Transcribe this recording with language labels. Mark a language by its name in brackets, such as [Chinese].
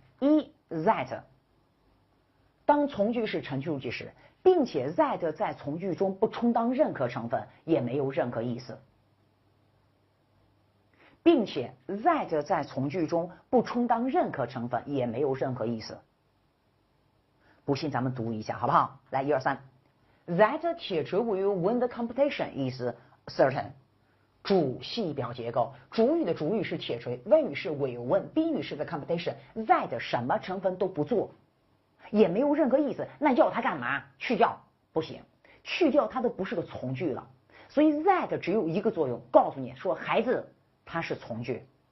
[Chinese] 一 that， 当从句是陈述句时，并且 that 在从句中不充当任何成分，也没有任何意思。并且 that 在从句中不充当任何成分，也没有任何意思。不信咱们读一下好不好？来，1、2、3。 [English] That 铁锤 will win the competition is certain。 [Chinese] 主系表结构，主语的主语是铁锤，谓语是 [English] will win， [Chinese] 宾语是 [English] the competition。 [Chinese] That 什么成分都不做，也没有任何意思，那要它干嘛？去掉不行，去掉它都不是个从句了。所以 that 只有一个作用，告诉你说孩子他是从句。